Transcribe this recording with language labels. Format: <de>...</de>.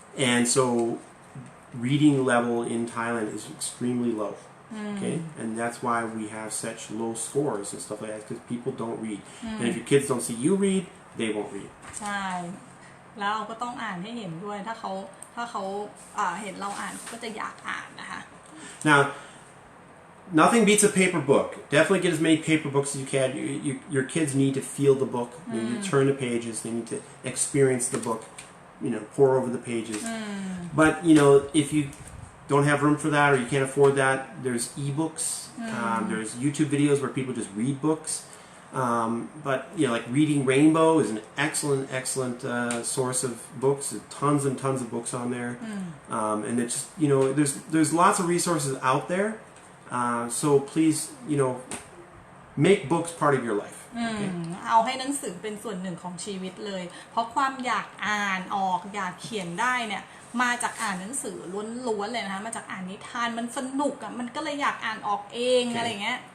<en>And so reading level in Thailand is extremely low. Okay? And that's why we have such low scores and stuff like that, because people don't read. And if your kids don't see you read, they won't read.</en> <th>ใช่แล้วเราก็ต้องอ่านให้เห็นด้วยถ้าเขาเห็นเราอ่านก็จะอยากอ่านนะคะ</th> <en>Now, nothing beats a paper book. Definitely get as many paper books as you can. Your kids need to feel the book. They need to turn the pages. They need to experience the book. Pour over the pages. But if you don't have room for that, or you can't afford that, there's ebooks. There's YouTube videos where people just read books. But like Reading Rainbow is an excellent source of books. There's tons and tons of books on there. And it's there's lots of resources out there. So please, make books part of your life. Okay?</en> <th>เอาให้หนังสือเป็นส่วนหนึ่งของชีวิตเลย เพราะความอยากอ่านออกอยากเขียนได้เนี่ยมาจากอ่านหนังสือล้วนๆเลยนะคะมาจากอ่านนิทานมันสนุกอ่ะมันก็เลยอยากอ่านออกเองอะไรเงี้ย</th>